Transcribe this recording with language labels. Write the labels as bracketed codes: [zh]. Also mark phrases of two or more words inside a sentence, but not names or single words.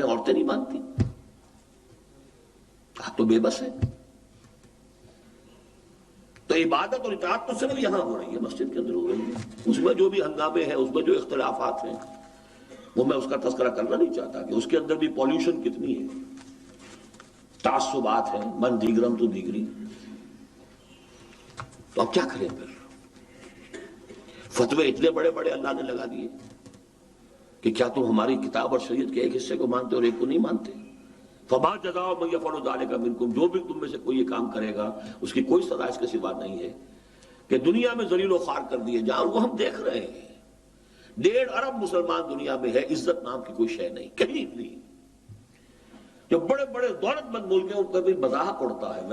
[ur] عورتیں نہیں مانتی، آپ تو بے بس ہیں۔ تو عبادت اور اطاعت تو صرف یہاں ہو رہی ہے، مسجد کے اندر ہو رہی ہے۔ اس میں جو بھی ہنگامے ہیں، اس میں جو اختلافات ہیں، وہ میں اس کا تذکرہ کرنا نہیں چاہتا کہ اس کے اندر بھی پالیوشن کتنی ہے، تعصبات ہیں، [fa] من دیگرم تو دیگری۔ [ur] تو اب کیا کریں پھر؟ فتوے اتنے بڑے بڑے اللہ نے لگا دیے کہ کیا تم ہماری کتاب اور شریعت کے ایک حصے کو مانتے اور ایک کو نہیں مانتے؟ [ar] فما جزاء من یفعل ذلک منکم، [ur] جو بھی تم میں سے کوئی یہ کام کرے گا اس کی کوئی سزا اس کے سوا نہیں ہے کہ دنیا میں ذلیل و خوار کر دیے جائیں۔ اور وہ ہم دیکھ رہے ہیں، 1.5 ارب مسلمان دنیا میں ہے، عزت نام کی کوئی شے نہیں، کہیں نہیں۔ جو بڑے بڑے دولت مند ملک ہیں ان کا بھی مذاق اڑتا ہے۔